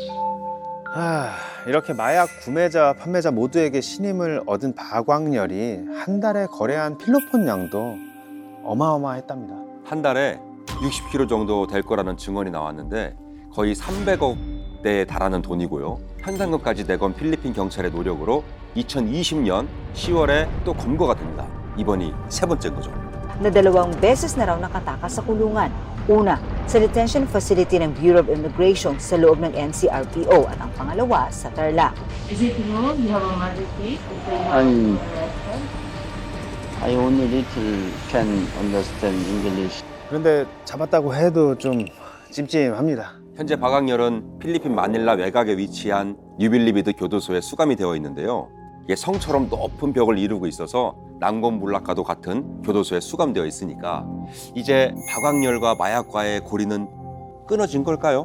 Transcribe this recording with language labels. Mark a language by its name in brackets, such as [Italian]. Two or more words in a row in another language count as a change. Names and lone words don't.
[Korean] 이렇게 마약 구매자와 판매자 모두에게 신임을 얻은 박학렬이 한 달에 거래한 필로폰 양도 어마어마했답니다. 한 달에 60kg 정도 될 거라는 증언이 나왔는데 거의 300억대에 달하는 돈이고요. 현상금까지 내건 필리핀 경찰의 노력으로 2020년 10월에 또 검거가 됩니다. 이번이 3번째인 거죠. [Filipino] Na 2 beses na raw nakatakas sa kulungan. Una, sa detention facility ng Bureau of Immigration sa loob ng NCRPO at ang pangalawa sa Tarlac. [English] Is it true you have a murder case? I only little can understand English. [Korean] 그런데 잡았다고 해도 좀 찜찜합니다. 현재 박학렬은 필리핀 마닐라 외곽에 위치한 뉴빌리비드 교도소에 수감이 되어 있는데요. 이게 성처럼 높은 벽을 이루고 있어서 난공불락과도 같은 교도소에 수감되어 있으니까 이제 박학렬과 마약과의 고리는 끊어진 걸까요?